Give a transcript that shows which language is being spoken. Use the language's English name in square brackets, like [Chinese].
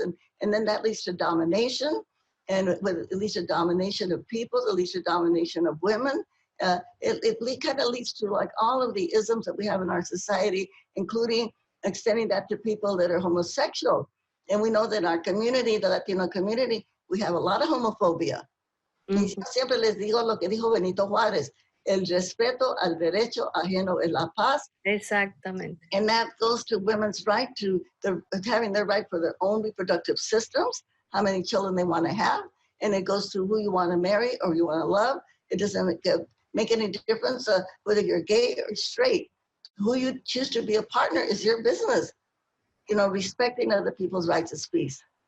[English] And then that leads to domination, and it leads to domination of people, it leads to domination of women. It kind of leads to like all of the isms that we have in our society, including extending that to people that are homosexual. And we know that in our community, the Latino community, we have a lot of homophobia. [Spanish] Y siempre les digo lo que dijo Benito Juárez, el respeto al derecho ajeno es la paz. Exactamente. [English] And that goes to women's right to having their right for their own reproductive systems, how many children they want to have. And it goes to who you want to marry or you want to love. It doesn't make any difference whether you're gay or straight. Who you choose to be a partner is your business. You know, respecting other people's rights is peace.